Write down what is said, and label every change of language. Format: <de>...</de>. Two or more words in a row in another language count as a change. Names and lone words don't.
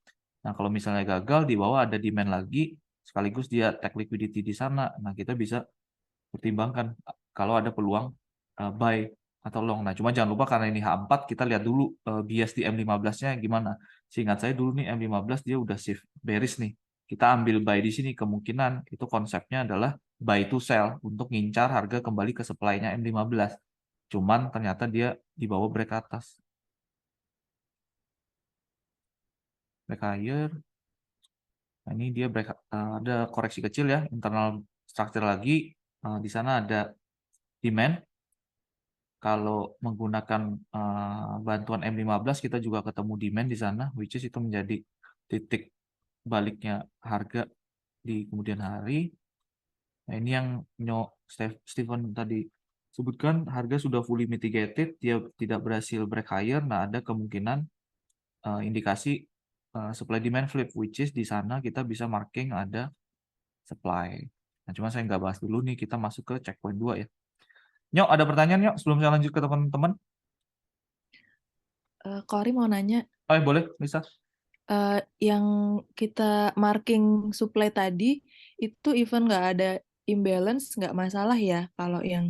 <id>Nah, kalau misalnya gagal, di bawah ada demand lagi, sekaligus dia</id> <en>take liquidity</en> <id>di sana, nah kita bisa pertimbangkan kalau ada peluang buy atau long. Nah, cuma jangan lupa karena ini H4, kita lihat dulu bias di M15-nya gimana. Seingat saya dulu nih M15 dia udah</id> <en>shift bearish</en> <id>nih. Kita ambil buy di sini, kemungkinan itu konsepnya adalah</id> <en>buy to sell</en> <id>untuk ngincar harga kembali ke supply-nya M15. Cuman ternyata dia di bawah break atas.</id> <en>Break higher.</en> <id>Nah, ini dia ada koreksi kecil ya,</id> <en>internal structure</en> <id>lagi. Di sana ada demand. Kalau menggunakan bantuan M15 kita juga ketemu demand di sana,</id> <en>which is</en> <id>itu menjadi titik baliknya harga di kemudian hari. Nah, ini yang Stephen tadi sebutkan, harga sudah</id> <en>fully mitigated,</en> <id>dia tidak berhasil</id> <en>break higher.</en> <id>Nah, ada kemungkinan indikasi</id> <en>supply demand flip, which is</en> <id>di sana kita bisa marking ada supply. Nah, cuma saya nggak bahas dulu nih, kita masuk ke checkpoint 2 ya. Nyok, ada pertanyaan Nyok sebelum saya lanjut ke teman-teman? Kori mau nanya, Boleh, bisa. yang kita</id> <en>marking supply</en> <id>tadi itu even nggak ada imbalance nggak masalah ya kalau yang</id>